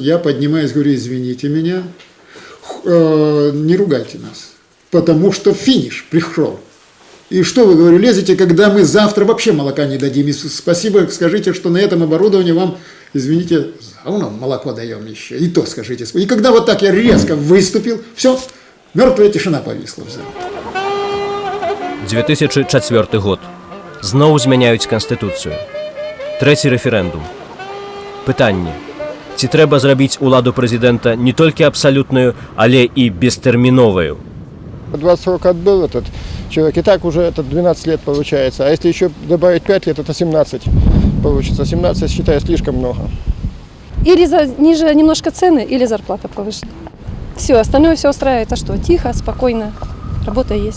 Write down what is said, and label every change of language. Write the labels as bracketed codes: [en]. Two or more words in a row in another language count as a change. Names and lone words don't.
[ru] Я поднимаюсь, говорю, извините меня, не ругайте нас, потому что финиш пришел. И что вы, говорю, лезете, когда мы завтра вообще молока не дадим? И спасибо, скажите, что на этом оборудовании вам, извините, молоко даем еще. И то скажите. И когда вот так я резко выступил, все, мертвая тишина повисла в зале. 2004 год. [be] Зноў змяняюць канстытуцыю. Трэці рэферэндум. Пытанне. Ці трэба зрабіць уладу прэзідэнта не толькі абсалютную, але і бестэрміновую? [ru] 20 срок отбыл этот человек, и так уже это 12 лет получается. А если еще добавить 5 лет, это 17 получится. 17, считаю, слишком много. Или ниже немножко цены, или зарплата повышена. Все, остальное все устраивает. А что, тихо, спокойно, работа есть.